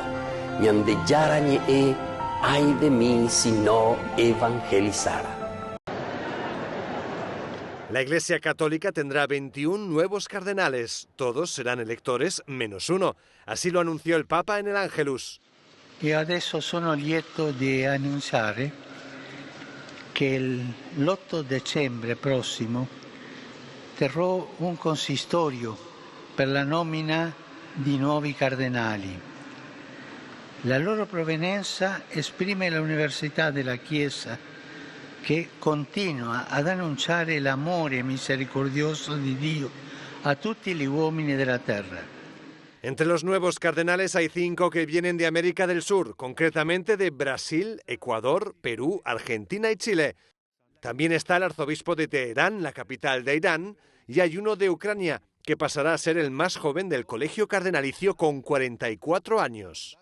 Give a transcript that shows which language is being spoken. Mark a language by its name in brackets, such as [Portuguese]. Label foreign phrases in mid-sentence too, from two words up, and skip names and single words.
[Guarani] Ñande Yarañe, [Spanish] ay de mí si no evangelizara. La Iglesia Católica tendrá 21 nuevos cardenales. Todos serán electores menos uno. Así lo anunció el Papa en el Ángelus. [Italian] Y adesso sono lieto di annunciare che l'8 dicembre prossimo terrò un consistorio per la nomina di nuovi cardinali. La loro provenienza esprime la università della Chiesa che continua ad annunciare l'amore misericordioso di Dio a tutti gli uomini della terra. [Spanish] Entre los nuevos cardenales hay 5 que vienen de América del Sur, concretamente de Brasil, Ecuador, Perú, Argentina y Chile. También está el arzobispo de Teherán, la capital de Irán, y hay uno de Ucrania, que pasará a ser el más joven del colegio cardenalicio con 44 años.